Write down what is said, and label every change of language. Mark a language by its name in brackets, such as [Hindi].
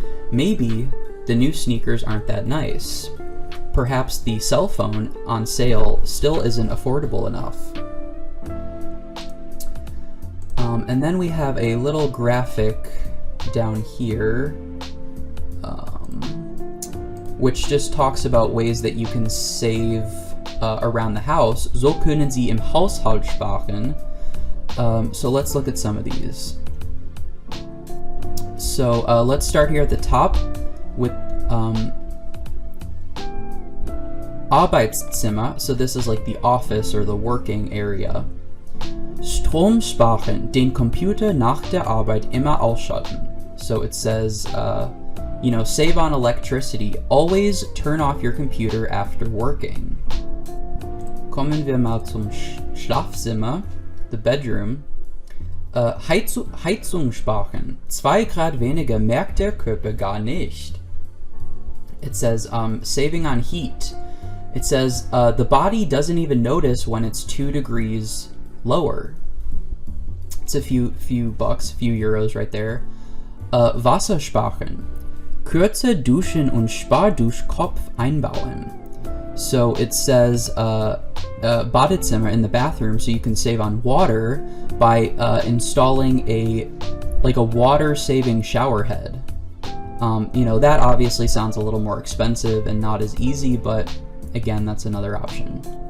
[English] Maybe the new sneakers aren't that nice. Perhaps the cell phone on sale still isn't affordable enough. And then we have a little graphic down here, which just talks about ways that you can save around the house. [German] So können Sie im Haushalt sparen. [English] So let's look at some of these. So let's start here at the top with Arbeitszimmer. So this is like the office or the working area. [German] Strom sparen, den Computer nach der Arbeit immer ausschalten. [English] So it says, save on electricity. Always turn off your computer after working. [German] Kommen wir mal zum Schlafzimmer. [English] The bedroom. [German] Heizung sparen. 2 Grad weniger merkt der Körper gar nicht. [English] It says saving on heat. It says the body doesn't even notice when it's 2 degrees lower. It's a few bucks, few euros right there. [German] Wasser sparen. Kürzer duschen und Sparduschkopf einbauen. [English] So it says Badezimmer in the bathroom, so you can save on water by installing a water-saving shower head. That obviously sounds a little more expensive and not as easy, but again, that's another option.